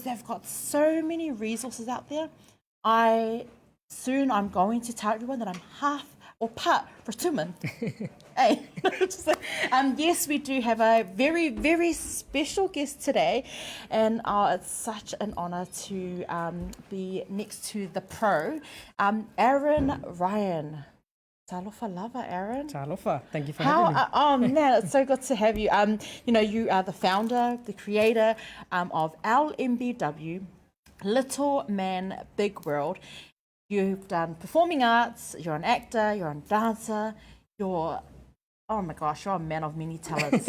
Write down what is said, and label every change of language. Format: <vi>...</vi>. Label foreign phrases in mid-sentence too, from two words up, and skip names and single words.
<en>They've got so many resources out there. I'm going to tell everyone that I'm half or part Rotuman. Hey, yes, we do have a very, very special guest today, and it's such an honour to be next to the pro, Aaron Ryan.</en> <sm>Talofa lava, Aaron.</sm> <en>Talofa, thank you for having me. Oh man, it's so good to have you. You are the founder, the creator of LMBW, Little Man Big World. You've done performing arts, you're an actor, you're a dancer, oh my gosh, you're a man of many talents.</en>